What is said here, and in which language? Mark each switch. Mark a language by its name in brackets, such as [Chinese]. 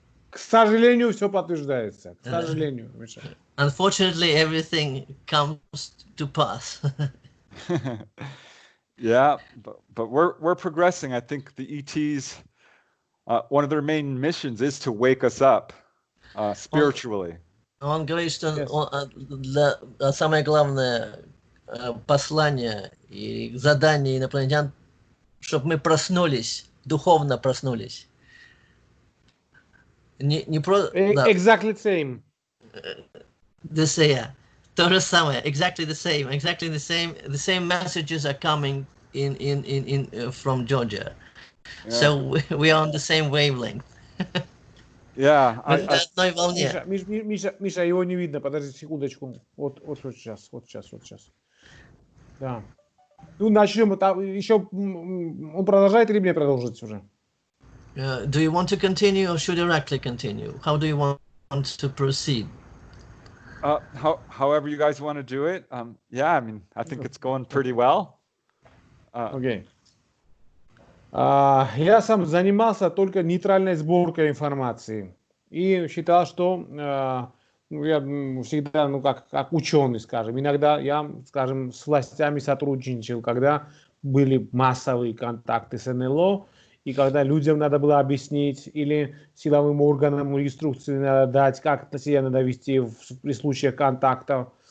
[Russian] К сожалению, все подтверждается. К сожалению, Миша. [English] Unfortunately, everything comes to pass. Yeah, but we're progressing. I think the ETs, one of their main missions is to wake us up spiritually. [Russian] Он говорит, что самое главное послание и задание инопланетян, чтобы мы проснулись, духовно проснулись. Не про... [English] Exactly the same. [Russian] То же самое. [English] Exactly the same. Exactly the same. The same messages are coming in from Georgia. Yeah. So we are on the same wavelength. Yeah. [Russian] Миша, его не видно. Подожди секундочку. Вот сейчас. Да. Ну, начнем. Еще он продолжает или мне продолжить уже? [English] Do you want to continue or should Erekle continue? How do you want to proceed? However you guys want to do it. Yeah, I mean, I think it's going pretty well. Okay. [Russian] Я сам занимался только нейтральной сборкой информации и считал, что я всегда, как ученый, скажем, иногда я, скажем, с властями сотрудничал, когда были массовые контакты с НЛО, и когда людям надо было объяснить, или силовым органам инструкции надо дать, как себя надо вести при случаях контактов.